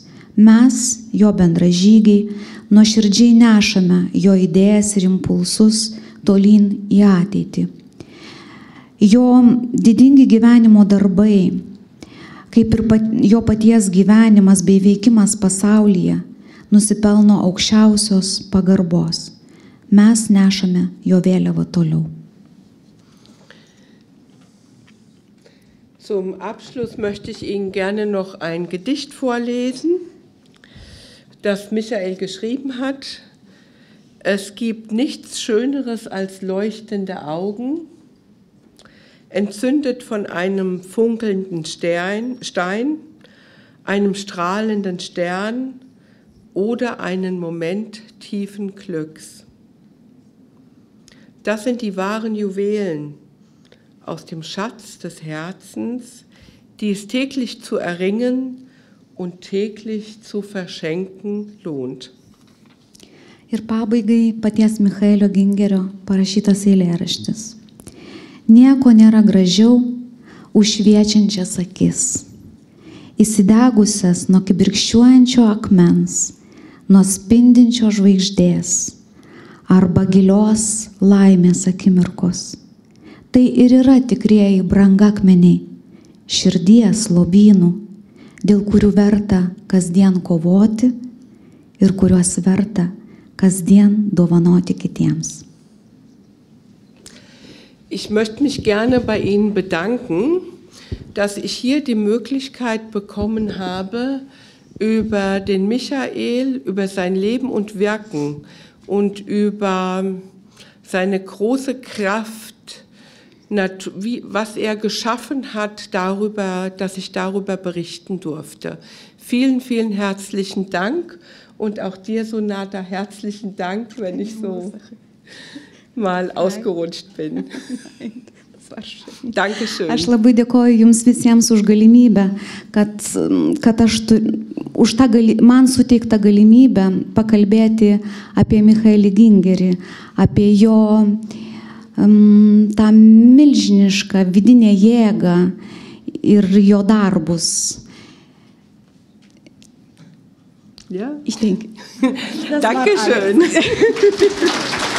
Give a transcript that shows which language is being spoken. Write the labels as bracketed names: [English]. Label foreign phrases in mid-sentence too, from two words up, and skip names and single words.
[Lithuanian] Mes, jo bendražygiai, nuoširdžiai nešame jo idėjas ir impulsus tolyn į ateitį. Jo didingi gyvenimo darbai, kaip ir jo paties gyvenimas bei veikimas pasaulyje, nusipelno aukščiausios pagarbos. Mes nešame jo vėliavą toliau. [German] Zum Abschluss möchte ich Ihnen gerne noch ein Gedicht vorlesen, das Michael geschrieben hat. Es gibt nichts Schöneres als leuchtende Augen, entzündet von einem funkelnden Stein, einem strahlenden Stern oder einen Moment tiefen Glücks. Das sind die wahren Juwelen aus dem Schatz des Herzens, die es täglich zu erringen und täglich zu verschenken lohnt. [Lithuanian] Ir pabaigai paties Michaelio Gingerio parašytas eilėraštis. Nieko nėra gražiau už šviečiančias akis, įsidegusias nuo kibirkščiuojančio akmens, nuo spindinčio žvaigždės arba gilios laimės akimirkos. Tai ir yra tikrieji brangakmeniai, širdies lobynų, dėl kurių verta kasdien kovoti ir kuriuos verta kasdien dovanoti kitiems. [German] Ich möchte mich gerne bei Ihnen bedanken, dass ich hier die Möglichkeit bekommen habe, über den Michael, über sein Leben und Wirken und über seine große Kraft, was er geschaffen hat, dass ich darüber berichten durfte. Vielen, vielen herzlichen Dank und auch dir, Sonata, herzlichen Dank, wenn ich so mal ausgerutscht bin. Dankeschön. [Lithuanian] Aš labai dėkoju Jums visiems už galimybę, kad man suteikta galimybę pakalbėti apie Michaelį Gingerį, apie jo tą milžinišką vidinę jėgą ir jo darbus. [German] Ja. Ich denke. Dankeschön.